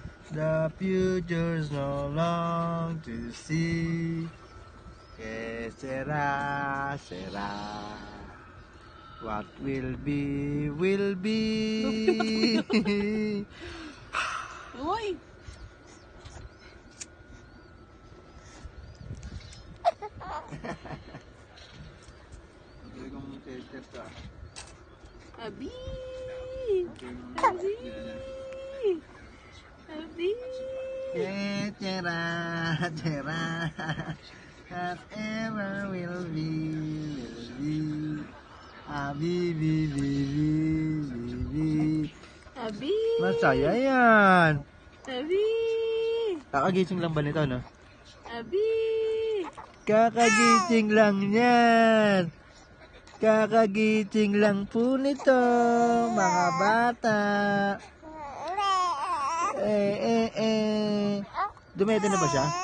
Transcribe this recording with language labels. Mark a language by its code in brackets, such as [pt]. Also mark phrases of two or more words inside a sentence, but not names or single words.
[en] The future's no long to see. [es] Que sera, sera. [en] What will be, will be. [tl] Uy! Abi! Abi! Abi! [es] Que sera, sera. [en] Whatever will be, will be. Abi, bi, bi, bi, bi, bi. [tl] Abi! Masaya yan. Abi! Kakagising lang ba nito, no? Abi! Kakagising lang yan. Kakagising lang po nito, mga bata. Dumete na ba siya?